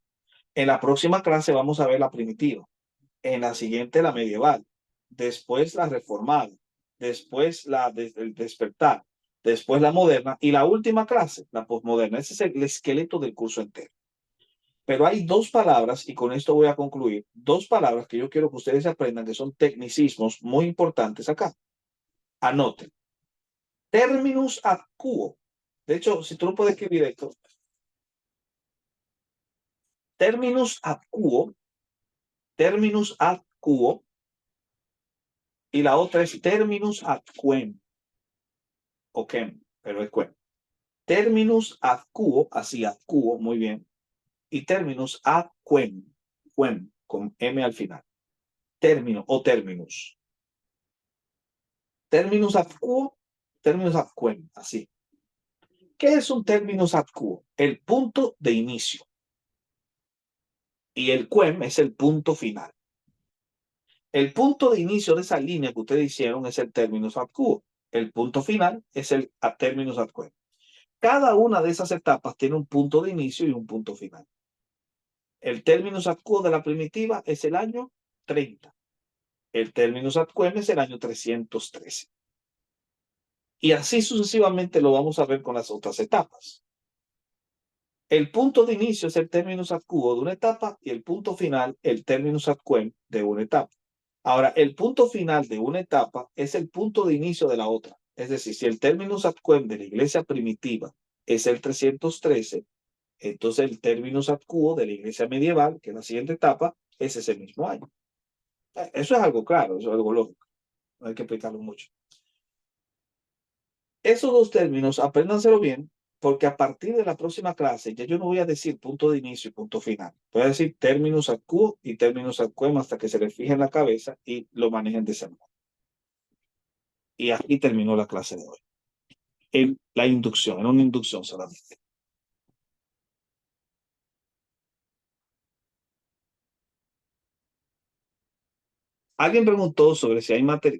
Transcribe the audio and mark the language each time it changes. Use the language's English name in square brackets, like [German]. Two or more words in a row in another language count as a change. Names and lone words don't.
[Spanish] En la próxima clase vamos a ver la primitiva, en la siguiente la medieval, después la reformada, después el despertar, después la moderna y la última clase, la postmoderna. Ese es el esqueleto del curso entero. Pero hay dos palabras, y con esto voy a concluir, dos palabras que yo quiero que ustedes aprendan que son tecnicismos muy importantes acá. Anoten. [Latin] Terminus ad quo. [Spanish] De hecho, si tú lo puedes escribir esto. [Latin] Terminus ad quo. Terminus ad quo. [Spanish] Y la otra es [Latin] terminus ad quem. [Spanish] O quem, pero es quem. [Latin] Terminus ad quo, [Spanish] así [Latin] ad quo, [Spanish] muy bien. Y [Latin] terminus ad quem. [Spanish] Quem, con M al final. Término o terminus. [Latin] Terminus ad quo, terminus ad quem, [Spanish] así. ¿Qué es un [Latin] terminus ad quo? [Spanish] El punto de inicio. Y el quem es el punto final. El punto de inicio de esa línea que ustedes hicieron es el [Latin] terminus ad quo. [Spanish] El punto final es el [Latin] terminus ad quem. [Spanish] Cada una de esas etapas tiene un punto de inicio y un punto final. El [Latin] terminus ad quo [Spanish] de la primitiva es el año 30. El [Latin] terminus ad quem [Spanish] es el año 313. Y así sucesivamente lo vamos a ver con las otras etapas. El punto de inicio es el [Latin] terminus ad quo [Spanish] de una etapa y el punto final, el [Latin] terminus ad quem [Spanish] de una etapa. Ahora, el punto final de una etapa es el punto de inicio de la otra. Es decir, si el [Latin] terminus ad quem [Spanish] de la iglesia primitiva es el 313, entonces el [Latin] terminus ad quo [Spanish] de la iglesia medieval, que es la siguiente etapa, es ese mismo año. Eso es algo claro, eso es algo lógico. No hay que explicarlo mucho. Esos dos términos, apréndanselo bien, porque a partir de la próxima clase ya yo no voy a decir punto de inicio y punto final. Voy a decir [Latin] terminus ad quo [Spanish] y [Latin] terminus ad quem [Spanish] hasta que se les fije en la cabeza y lo manejen de esa manera. Y aquí terminó la clase de hoy. La inducción, era una inducción solamente. Alguien preguntó sobre si hay material.